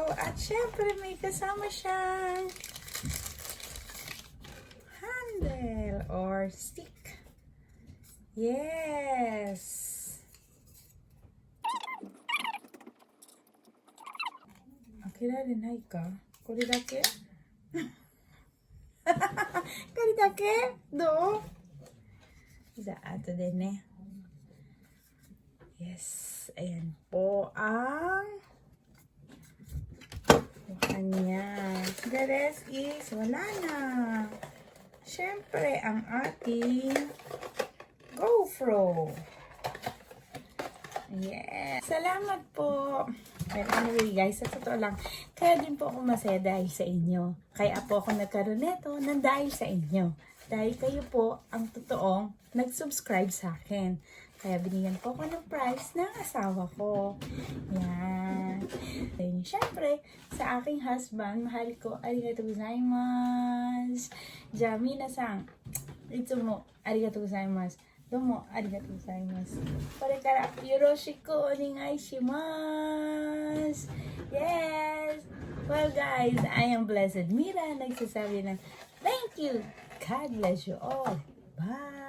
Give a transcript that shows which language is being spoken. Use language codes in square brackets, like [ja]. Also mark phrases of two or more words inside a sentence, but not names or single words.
[tl] At syempre, may kasama siyang [en] handle or stick. [ja] Yes. 飽きられないか? これだけ? これだけ? どう? [tl] Ato din eh. Yes. Ayan po ang kanya. [en] The rest is [tl] wala na. Siyempre, ang ating GoPro. Yes. Salamat po. [en] Well, anyway guys, [tl] sa totoo lang, kaya din po ako masaya dahil sa inyo. Kaya po ako nagkaroon nito ng dahil sa inyo. Dahil kayo po ang totoong nag-subscribe sa akin. Kaya binigyan po ako ng prize ng asawa ko. Yan. And syempre, sa aking husband, mahal ko, [ja] ありがとうございます. ジャミナさん、いつも、ありがとうございます. どうも、ありがとうございます。これから、よろしくお願いします. [en] Yes! Well guys, I am Blessed Mira. [tl] Nagsasabi ng [en] thank you. God bless you all. Bye!